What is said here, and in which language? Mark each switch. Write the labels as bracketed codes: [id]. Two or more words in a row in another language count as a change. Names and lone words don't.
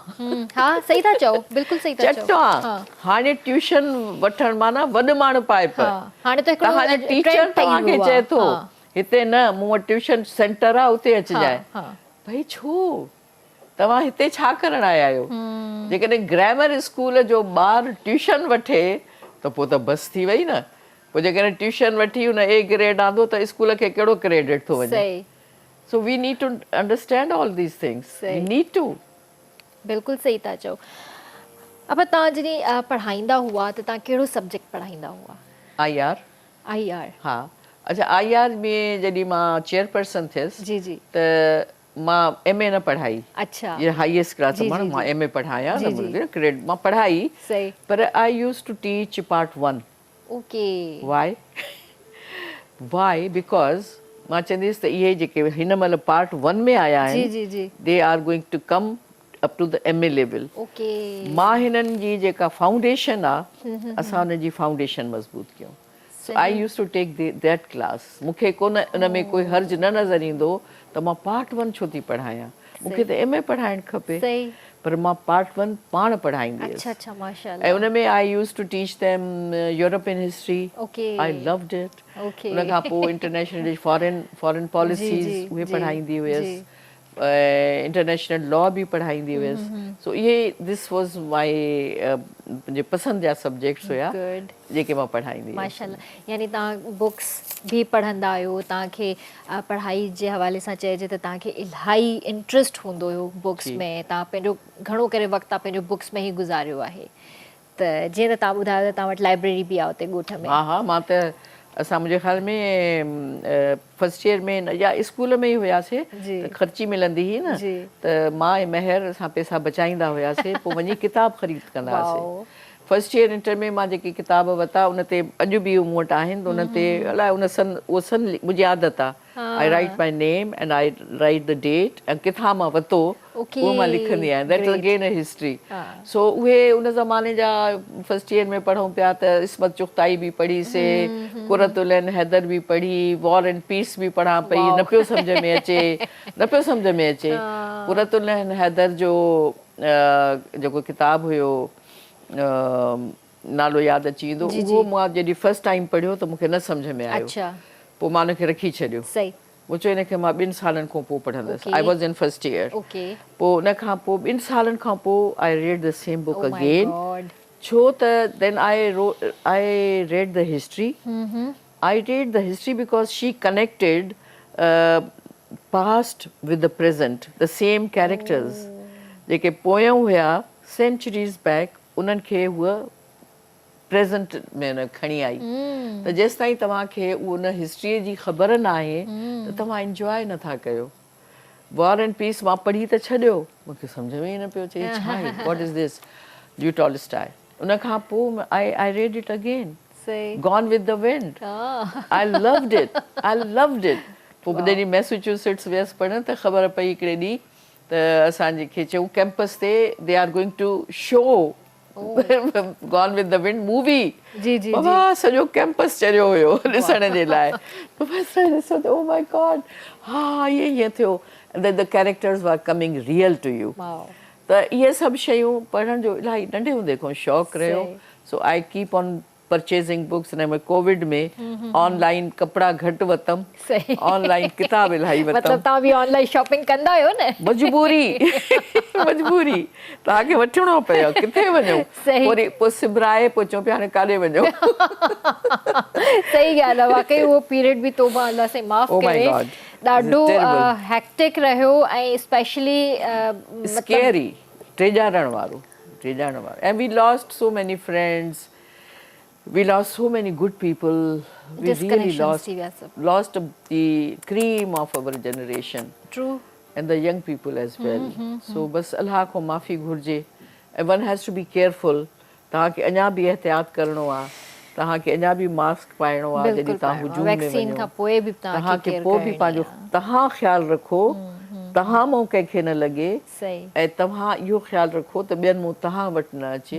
[sd] हाणे ट्यूशन वठण माना वॾ माण्हू पाए हाणे टीचर तव्हांखे चए थो हिते न मूं वटि ट्यूशन सेंटर आहे उते अचिजांइ भई छो तव्हां हिते छा करण आया आहियो जेकॾहिं ग्रामर स्कूल जो ॿारु ट्यूशन वठे त पोइ त बस थी वई न पोइ जेकॾहिं ट्यूशन वठी हुन ए ग्रेड आंदो त स्कूल खे कहिड़ो क्रेडिट थो वञे [en] so we need to understand all these things we need to [sd] बिल्कुलु सही था चओ अब तव्हां जॾहिं पढ़ाईंदा हुआ त तव्हां कहिड़ो सब्जेक्ट पढ़ाईंदा हुआ [en] IR IR [sd] हा अच्छा IR में जॾहिं मां चेयरपर्सन थियसि जी जी त मां MA न पढ़ाई, अच्छा [en] ये highest class [sd] जी, मां जी, मां जी। [ur] MA पढ़ाया [sd] जी, जी। न क्रेडिट मां पढ़ाई, सही [en] पर I used to teach part 1. ओके Why? Why? Because [sd] मां चवंदसि त इहे जेके हिन महिल पार्ट 1 में आया जी आहिनि जी जी [en] they are going to come up to the MA level. ओके [sd] मां हिननि जी जेका फाउंडेशन आहे असां हुन जी फाउंडेशन मज़बूत कयूं. [en] so I used to take that class. [sd] मूंखे कोन उन में कोई हर्ज न नज़र ईंदो त मां पार्ट 1 छो थी पढ़ायां, मूंखे त MA पढ़ाइणु खपे, सही पर मां पार्ट 1 पाण पढ़ाईंदी अच्छा हुयसि. अच्छा ऐं माशाल्लाह उन में [en] I used to teach them European history. ओके I loved it. okay [sd] उन खां पोइ [en] international foreign [sd] जी पॉलिसीज़ जी उहे जी पढ़ाईंदी जी हुयसि, इंटरनेशनल लॉ बि पढ़ाईंदी हुयसि. सो इहे [en] this was my [sd] मुंहिंजे पसंदि जा सब्जेक्ट्स हुया गुड जेके मां पढ़ाईंदी हुयसि. माशाल्लाह यानी तव्हां बुक्स भी पढ़ंदा आहियो, तव्हांखे पढ़ाई जे हवाले सां चइजे त तव्हांखे इलाही इंट्रस्ट हूंदो हुयो बुक्स जी. में, तव्हां पंहिंजो घणो करे वक़्तु तव्हां पंहिंजो बुक्स में ई गुज़ारियो आहे. त जीअं त तव्हां ॿुधायो त तव्हां वटि लाइब्रेरी बि आहे उते ॻोठ में. हा हा मां त असां मुंहिंजे ख़्याल में फर्स्ट ईयर में या स्कूल में ई हुयासीं जी त ख़र्ची मिलंदी हुई न, जी त मां ऐं महर असां पैसा बचाईंदा हुयासीं, पोइ वञी किताब ख़रीद कंदा हुआसीं. वाओ फर्स्ट ईयर इंटर में मां जेके किताब वरिता उन ते अॼु बि मूं वटि आहिनि, उन ते अलाए उन सन उहो सन मुंहिंजी आदत आहे. [en] I write my name and I write the date [sd] ऐं किथां मां वरितो [en] okay [sd] उहो मां लिखंदी आहियां. [en] that is again a history. [sd] सो उहे उन ज़माने जा फर्स्ट ईयर में पढ़ूं पिया त इस्मत चुग़ताई बि पढ़ीसीं, कुरतुल एंड हैदर बि पढ़ी, वॉर एंड पीस बि पढ़ां पई, न पियो सम्झ में अचे न पियो सम्झ में अचे. कुरतुल एंड हैदर जो जेको किताबु हुयो नालो यादि अची वेंदो, उहो मां जॾहिं फर्स्ट टाइम पढ़ियो त मूंखे न सम्झ में आयो. अच्छा पोइ मां हुनखे रखी छॾियो. सही मूं चयो हिनखे मां 2 सालनि खां पोइ पढ़ंदसि. Okay. [en] I was in first year. okay [sd] पोइ उन खां पोइ 2 सालनि खां पोइ [en] I read the same book oh my again. God [sd] छो त [en] then I read the history. I read the history because she connected past with the present. the same characters [sd] जेके पोयां हुया [en] centuries back [sd] उन्हनि खे हूअ प्रेज़ेंट में खणी आई. त जेसि ताईं तव्हांखे उन हिस्ट्रीअ जी ख़बर न आहे त तव्हां इंजॉय नथा कयो. वॉर एंड पीस मां पढ़ी त छॾियो, मूंखे सम्झ में ई न पियो अचे छा आहे, [en] what is this, Leo Tolstoy. [sd] उन खां पोइ [en] I read it again, [sd] सही [en] Gone with the Wind. I loved it, I loved it, आई लव्ड इट. [sd] पोइ जॾहिं मैसेच्यूसेट्स वियसि पढ़ण त ख़बर पई हिकिड़े ॾींहुं त असांखे चयूं कैंपस ते [en] they are going to show Gone with the Wind movie. [sd] जी जी बाबा सॼो कैंपस चरियो हुयो ॾिसण जे लाइ. ॾिसो त [en] oh my God, [sd] हा ईअं थियो. [en] the characters were coming real to you. वाओ [sd] त इहे सभु शयूं पढ़ण जो इलाही नंढे हूंदे खां शौक़ु रहियो. [en] so I keep on purchasing books. [sd] हिन में कोविड में ऑनलाइन कपिड़ा घटि वरितमि, सही ऑनलाइन किताब इलाही मतलब वरितमि. तव्हां बि ऑनलाइन शॉपिंग कंदा आहियो न. मजबूरी मजबूरी तव्हांखे वठिणो पियो, किथे वञो. सही पोइ सिबराए पोइ चऊं पिया हाणे काॾे वञो. सही ॻाल्हि आहे. वाकई उहो पीरियड बि तौबा [ur] अल्लाह से माफ़ [en] Oh my [sd] करे [en] God. [sd] ॾाढो [en] It's terrible. [sd] हेक्टिक रहियो ऐं स्पेशली स्केरी टेॼारण वारो. [en] And we lost so many friends. We lost so many good people. We really [sd] Disconnections थी विया सभु. [en] lost the cream of our generation true and the young people as well. [sd] So बस अल्लाह को माफ़ी घुर्जे. [en] And one has to be careful. [sd] तव्हांखे अञा बि एहतियात करिणो आहे. तव्हांखे अञा बि मास्क पाइणो आहे जॾहिं तव्हां हुजूम में वैक्सीन खां वञो. पोइ बि तव्हांखे पोइ बि पंहिंजो तव्हां ख़्यालु रखो, तव्हां मां कंहिंखे न लॻे, सही ऐं तव्हां इहो ख़्यालु रखो त ॿियनि मां तव्हां वटि न अचे.